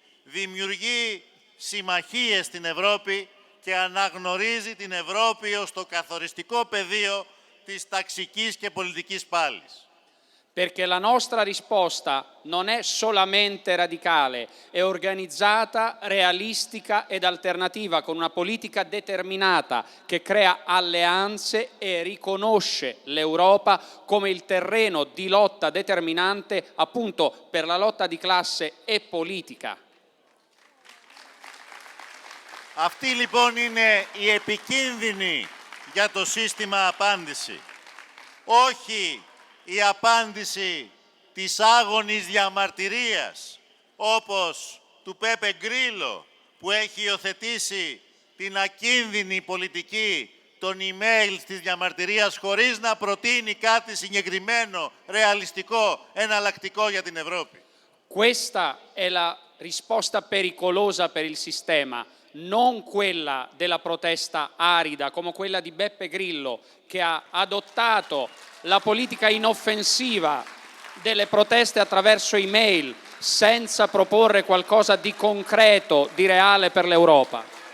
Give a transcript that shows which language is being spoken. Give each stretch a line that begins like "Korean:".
Greek: Δημιουργεί συμμαχίες στην Ευρώπη και αναγνωρίζει την Ευρώπη ως το καθοριστικό πεδίο της ταξικής και πολιτικής πάλης.
Italian: Perché la nostra risposta non è solamente radicale, è organizzata, realistica ed alternativa, con una politica determinata che crea alleanze e riconosce l'Europa come il terreno di lotta determinante appunto per la lotta di classe e politica.
Greek: Αυτή λοιπόν είναι η επικίνδυνη για το σύστημα απάντηση. Όχι η απάντηση της άγονης διαμαρτυρίας, όπως του Πέπε Γκρίλο, που έχει υιοθετήσει την ακίνδυνη πολιτική των email της διαμαρτυρίας χωρίς να προτείνει κάτι συγκεκριμένο, ρεαλιστικό, εναλλακτικό για την Ευρώπη.
Italian: Questa è la risposta pericolosa per il sistema, non quella della protesta arida, come quella di Beppe Grillo, che ha adottato la politica inoffensiva delle proteste attraverso email, senza proporre qualcosa di concreto, di reale per l'Europa.